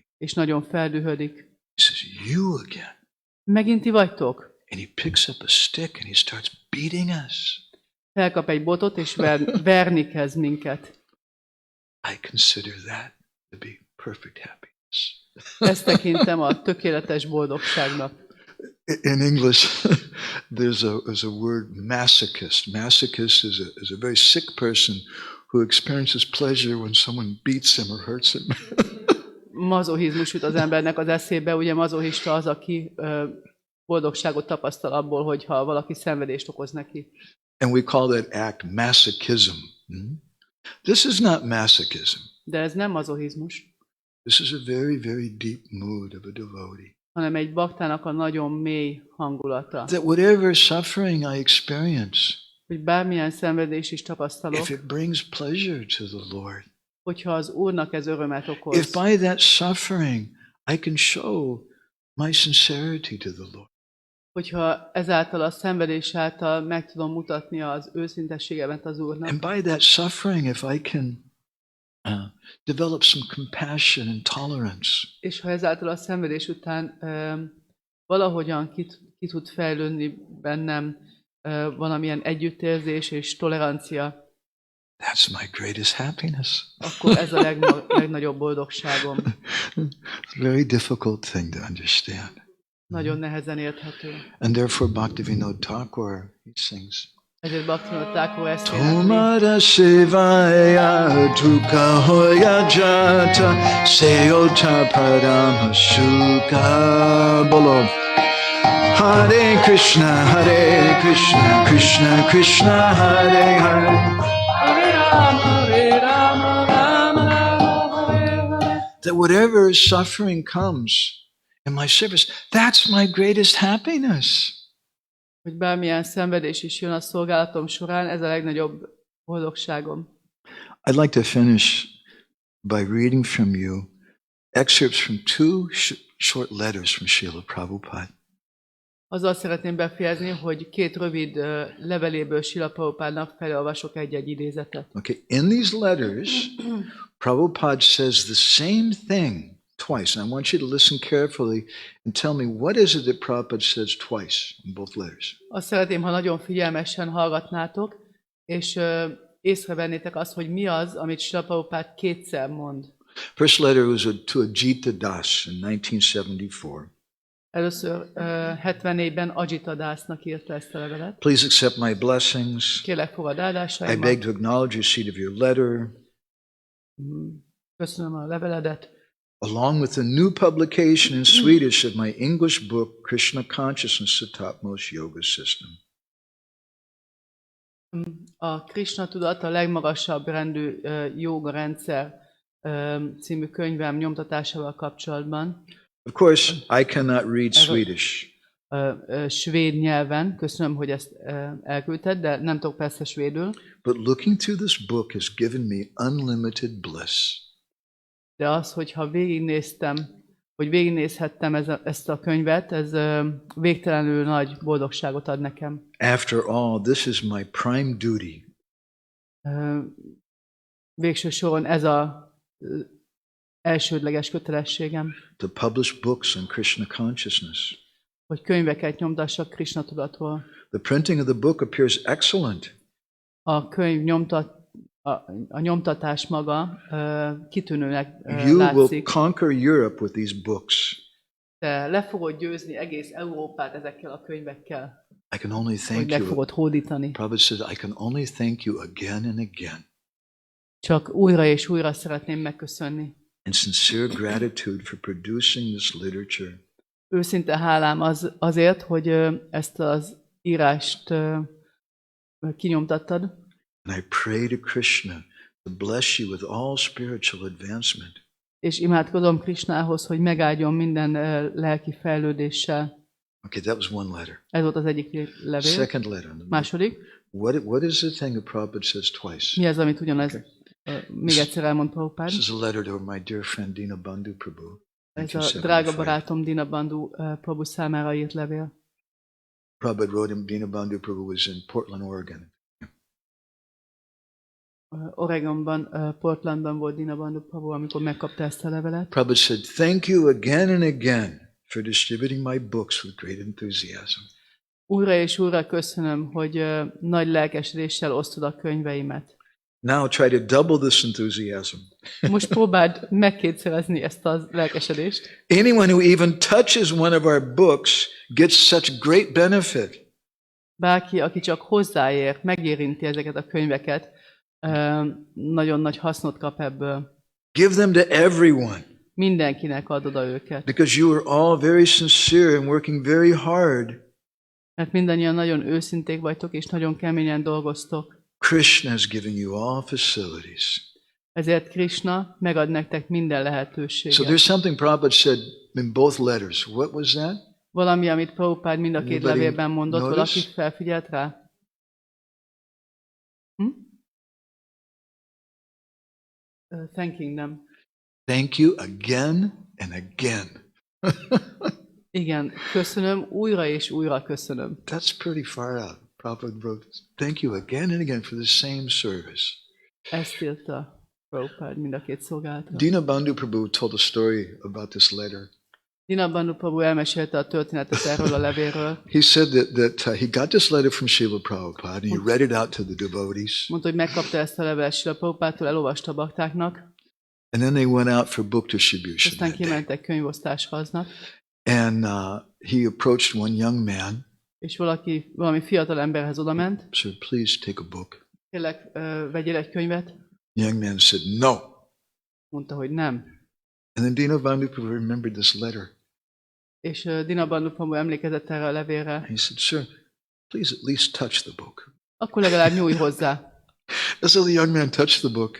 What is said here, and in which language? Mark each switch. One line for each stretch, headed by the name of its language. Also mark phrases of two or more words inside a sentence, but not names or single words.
Hungarian: és nagyon feldühödik.
English: He says, you again.
Hungarian: Megint ti vagytok?
English: And he picks up a stick and he starts beating us.
Hungarian: Felkap egy botot, és verni kezd minket.
English: I consider that to be perfect happiness.
Hungarian: Ezt tekintem a tökéletes boldogságnak.
English: In English, there's a word masochist. Masochist is a very sick person who experiences pleasure when someone beats him or hurts him.
Hungarian: Mazochizmus jut az embernek az eszébe, ugye mazochista az, aki boldogságot tapasztal abból, hogyha valaki szenvedést okoz neki.
English: And we call that act masochism. This is not masochism.
Hungarian: De ez nem mazochizmus,
English: This is a very, very deep mood of a devotee.
Hungarian: hanem egy baktának a nagyon mély hangulata.
English: That whatever suffering I experience,
Hungarian: Hogy bármilyen szenvedés is tapasztalok,
English: if it brings pleasure to the Lord,
Hungarian: hogyha az Úrnak ez örömet okoz,
English: if by that suffering I can show my sincerity to the Lord,
Hungarian: hogyha ezáltal a szenvedés által meg tudom mutatni az őszintességemet az Úrnak,
English: and by that suffering, if I can develop some compassion and tolerance,
Hungarian: és ha ezáltal a szenvedés után valahogyan ki tud fejlődni bennem valamilyen együttérzés és tolerancia,
English: that's my greatest happiness.
Hungarian: akkor ez a legnagyobb boldogságom.
English: It's a very difficult thing to understand.
Hungarian: Nagyon nehezen érthető.
English: And therefore Bhaktivinoda Thakur, he sings,
Hungarian: Ezért Bhaktivinoda Thakur ezt énekli.
Bangla: তোমার সেবায় দুঃখ হয় যত সেও তো পরম সুখ বলো.
Sanskrit: हरे कृष्ण कृष्ण कृष्ण हरे हरे. हरे राम राम हरे.
English: That whatever suffering comes in my service, that's my greatest happiness.
Hungarian: Hogy bármilyen szenvedés is jön a szolgálatom során, ez a legnagyobb boldogságom.
English: I'd like to finish by reading from you excerpts from two short letters from Srila Prabhupada.
Hungarian: Azzal szeretném befejezni, hogy 2 rövid leveléből Srila Prabhupádnak felolvasok egy-egy idézetet.
English: Okay, in these letters, Prabhupada says the same thing twice. And I want you to listen carefully and tell me what is it that Prabhupada says twice in both letters.
Hungarian: Azt szeretném, ha nagyon figyelmesen hallgatnátok, és észrevennétek azt, hogy mi az, amit Srila Prabhupád 2-szer mond.
English: First letter was to Ajita Das in 1974.
Hungarian: Először 74-ben Ajita Dasnak írta ezt a levelet.
English: Please accept my blessings.
Hungarian: Kérlek, fogad
English: I
Hungarian: áldásaimat.
English: beg to acknowledge receipt of your letter,
Hungarian: Köszönöm a leveledet.
English: along with the new publication in Swedish of my English book, Krishna Consciousness, the Topmost Yoga System.
Hungarian: A Krishna tudat a legmagasabb rendű jóga rendszer című könyvem nyomtatásával kapcsolatban.
English: Of course, I cannot read Swedish.
Hungarian: Svéd nyelven. Köszönöm, hogy ezt elküldted, de nem tudok persze svédül.
English: But looking through this book has given me unlimited bliss.
Hungarian: De az, hogyha végignézhettem ezt a könyvet, ez végtelenül nagy boldogságot ad nekem.
English: After all, this is my prime duty.
Hungarian: Végső soron ez az elsődleges kötelességem,
English: To publish books on Krishna consciousness.
Hungarian: hogy könyveket nyomtassak Krishna tudatról.
English: The printing of the book appears excellent.
Hungarian: A könyv a nyomtatás maga kitűnőnek
English: You will
Hungarian: látszik.
English: conquer Europe with these books.
Hungarian: Te le fogod győzni egész Európát ezekkel a könyvekkel,
English: I can only
Hungarian: hogy
English: thank
Hungarian: meg
English: you.
Hungarian: fogod hódítani.
English: Prabhupada said, I can only thank you again and again.
Hungarian: Csak újra és újra szeretném megköszönni.
English: In sincere gratitude for producing this literature.
Hungarian: Őszinte hálám azért, hogy ezt az írást kinyomtattad.
English: And I pray to Krishna to bless you with all spiritual advancement.
Hungarian: És imádkozom Krishnához, hogy megáldjon minden lelki fejlődéssel.
English: Okay, that was one letter.
Hungarian: Ez volt az egyik levél.
English: Second letter.
Hungarian: Második.
English: What is the thing that Prabhupada says twice?
Hungarian: Mi az, amit ugyanez még egyszer elmond Prabhupád?
English: This is a letter to my dear friend Dinabandhu Prabhu.
Hungarian: Ez a drága barátom Dinabandhu Prabhu számára írt levél.
English: Prabhupada wrote him, Dinabandhu Prabhu was in Portland, Oregon.
Hungarian: Oregonban, Portlandban volt Dinabandhu Prabhu, amikor megkapta ezt a levelet.
English: Prabhupada said, thank you again and again for distributing my books with great enthusiasm.
Hungarian: Újra és újra köszönöm, hogy nagy lelkesedéssel osztod a könyveimet.
English: Now try to double this enthusiasm.
Hungarian: Most próbáld megkétszerezni ezt a lelkesedést.
English: Anyone who even touches one of our books gets such great benefit.
Hungarian: Bárki, aki csak hozzáér, megérinti ezeket a könyveket, nagyon nagy hasznot kap ebből.
English: Give them to everyone.
Hungarian: Mindenkinek ad oda őket.
English: Because you are all very sincere and working very hard.
Hungarian: Mert mindannyian nagyon őszinték vagytok, és nagyon keményen dolgoztok.
English: Krishna is giving you all facilities.
Hungarian: Ezért Krishna megad nektek minden lehetőséget.
English: So there's something Prabhupada said in both letters. What was that?
Hungarian: Valami, amit Prabhupád mind a két
English: Anybody
Hungarian: levélben mondott,
English: notice?
Hungarian: valaki felfigyelt rá?
English: Thanking them. Thank you again and again.
Hungarian: Igen, köszönöm, újra és újra köszönöm.
English: That's pretty far out. Prabhupada wrote, thank you again and again for the same service.
Hungarian: Ezt írta Prabhupád mind a két szolgálatra.
English: Dinabandhu Prabhu told a story about this letter.
Hungarian: Dinabandhu Prabhu elmesélte a történetet erről a levélről.
English: He said that he got this letter from Srila Prabhupada and he read it out to the devotees.
Hungarian: Mondta, hogy megkapta ezt a levelet Srila Prabhupádtól, elolvasta a baktáknak.
English: And then they went out for book distribution.
Hungarian: Aztán
English: That day.
Hungarian: kimentek könyvosztásra aznap.
English: And he approached one young man.
Hungarian: És valami fiatal emberhez odament.
English: Said, please take a book.
Hungarian: Kérlek, vegyél egy könyvet.
English: The young man said, no.
Hungarian: Mondta, hogy nem.
English: And then Dinabandhu Prabhu remembered this letter.
Hungarian: És Dinabandhu Prabhu emlékezett erre a levélre.
English: He said, sir, please at least touch the book.
Hungarian: Akkor legalább nyújj hozzá.
English: And so the young man touched the book.